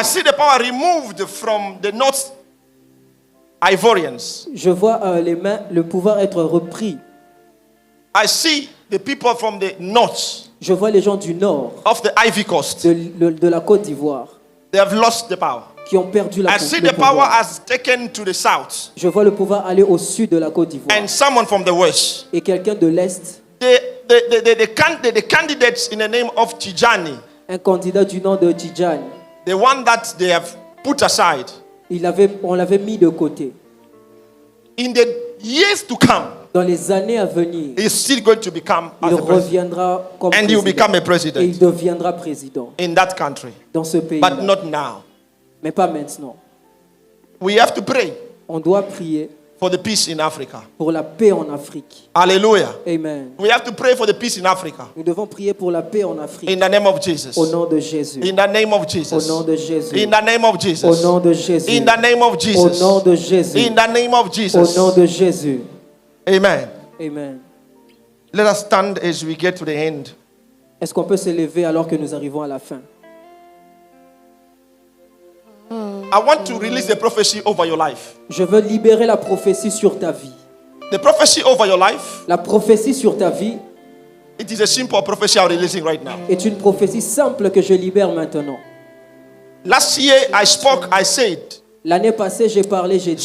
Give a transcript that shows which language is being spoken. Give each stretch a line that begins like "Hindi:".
English: I see the power removed from the North Ivorians.
French: Je vois le pouvoir être repris.
English: I see the people from the North
French: Je vois les gens du nord,
English: of the Ivory Coast.
French: de la Côte d'Ivoire,
English: They have lost the power.
French: qui ont perdu
English: I see
French: le
English: the power
French: pouvoir.
English: has taken to the south.
French: Je vois le pouvoir aller au sud de la Côte d'Ivoire.
English: And someone from the west.
French: Et quelqu'un de l'Est,
English: The candidates in the name of Tijani,
French: un candidat du nom de Tidjane,
English: the one that they have put aside,
French: on l'avait mis de côté.
English: in the years to come,
French: Dans les années à venir,
English: is still going to become
French: il
English: as a president.
French: reviendra comme
English: And he will become a
French: président. Et il
English: president
French: deviendra président
English: in that country.
French: dans ce pays.
English: But not now.
French: Mais pas maintenant.
English: We have to pray
French: On doit prier
English: for the peace in Africa.
French: pour la paix en Afrique.
English: Hallelujah. Amen. We have to pray for the peace in Africa.
French: Nous devons prier pour la paix en Afrique.
English: In the name of Jesus.
French: Au nom de Jésus.
English: In the name of
French: Au
English: Jesus.
French: nom de Jésus.
English: In the name of
French: Au
English: Jesus.
French: nom de Jésus.
English: In the name of
French: Au
English: Jesus.
French: nom de Jésus.
English: In the name of
French: Au
English: Jesus.
French: nom de Jésus.
English: Amen. Amen. Let us stand as we get to the end.
French: Est-ce qu'on peut se lever alors que nous arrivons à la fin?
English: I want to release the prophecy over your life.
French: Je veux libérer la prophétie sur ta vie.
English: The prophecy over your life,
French: La prophétie sur ta vie
English: it is a simple prophecy I'm releasing right now.
French: est une prophétie simple que je libère maintenant.
English: Last year I spoke, I said,
French: L'année passée, j'ai parlé, j'ai dit,